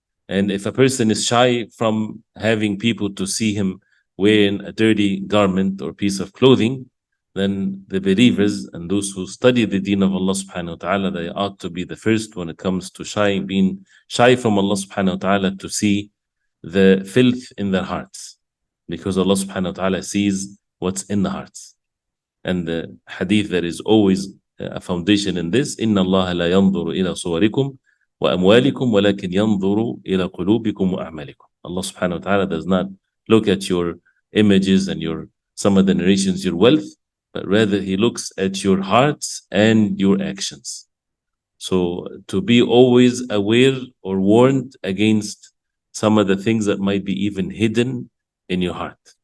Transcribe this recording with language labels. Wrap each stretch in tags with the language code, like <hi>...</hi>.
<en>And if a person is shy from having people to see him wearing a dirty garment or piece of clothing, then the believers and those who study the deen of Allah subhanahu wa ta'ala, they ought to be the first when it comes to being shy from Allah subhanahu wa ta'ala to see the filth in their hearts, because Allah subhanahu wa ta'ala sees what's in the hearts. And the hadith, there is always a foundation in this,</en> <ar>إِنَّ اللَّهَ لَا يَنظُرُ إِلَى صُوَرِكُمْ وَأَمْوَالِكُمْ وَلَكِنْ يَنظُرُ إِلَى قُلُوبِكُمْ وَأَعْمَالِكُمْ.</ar> <en>Allah subhanahu wa ta'ala does not look at your images and some of the narrations, your wealth, but rather he looks at your hearts and your actions. So to be always aware or warned against some of the things that might be even hidden in your heart.</en>